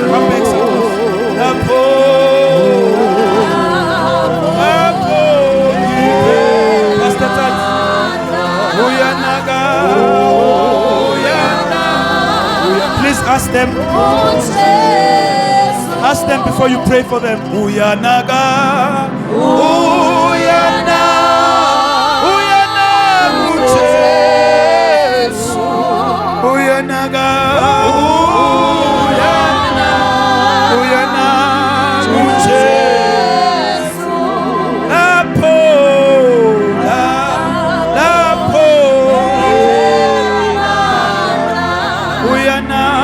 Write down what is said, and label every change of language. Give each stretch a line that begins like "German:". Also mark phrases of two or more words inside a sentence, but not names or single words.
English: Come back, Pastor Tat, uyanaga. Please ask them. Ask them before you pray for them.
Swati: Uyanaga, uyana, Jesu, uyanaga, uyana, Jesu, lapo, uyana.